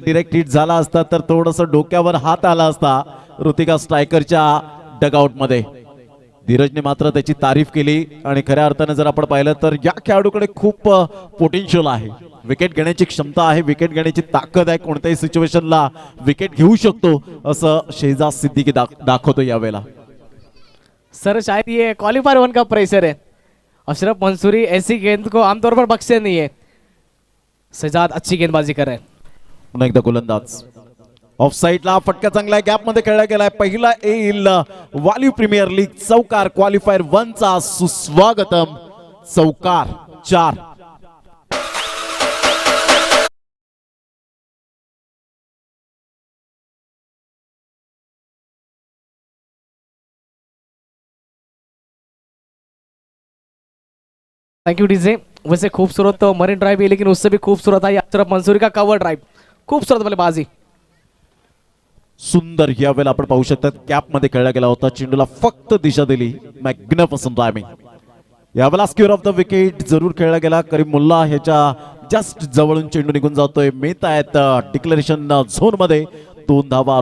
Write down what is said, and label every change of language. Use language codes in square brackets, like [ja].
[mr] Direct hit झाला असता तर थोडस डोक्यावर हात आला असता ऋतिका स्ट्रायकरच्या डगआउट मध्ये. धीरजने मात्र त्याची तारीफ केली आणि खऱ्या अर्थाने जर आपण पाहिलं तर या खेळाडूकडे खूप पोटेन्शियल आहे, विकेट घेण्याची क्षमता आहे, विकेट घेण्याची ताकद आहे, कोणत्याही सिच्युएशनला विकेट घेऊ शकतो असं शहजाद सिद्दीकी दाखवतो यावेळेला. [hi] सर शायद ये क्वालिफायर 1 का प्रेशर है. अशरफ मंसूरी ऐसी गेंद को आमतौर पर बख्शते नहीं है. शहजाद अच्छी गेंदबाजी कर रहे हैं. [mr] पुन्हा एकदा गोलंदाज ऑफ साइडला, फटका चांगला गॅप मध्ये खेळला गेलाय. पहिला येईल वालीव प्रीमियर लीग चौकार क्वालिफायर 1 चा. सुस्वागतम. चौकार 4. [en] Thank you DJ. [hi] वैसे खूबसूरत तो मरीन ड्राइव है, लेकिन उससे भी खूबसूरत है अशरफ मंसूरी का कवर ड्राइव. खूबसूरत बल्लेबाजी. [mr] सुंदर या वेळेला आपण पाहू शकता कॅप मध्ये खेळला गेला होता, चेंडूला फक्त दिशा दिली. [en] Magnificent timing. [mr] यावेळेला स्क्वेअर ऑफ द विकेट जरूर खेळला गेला. करीम मुल्ला ह्याच्या जस्ट जवळून चेंडू निघून जातोय. मिळत आहेत डिक्लेरेशन झोन मध्ये 2 धावा.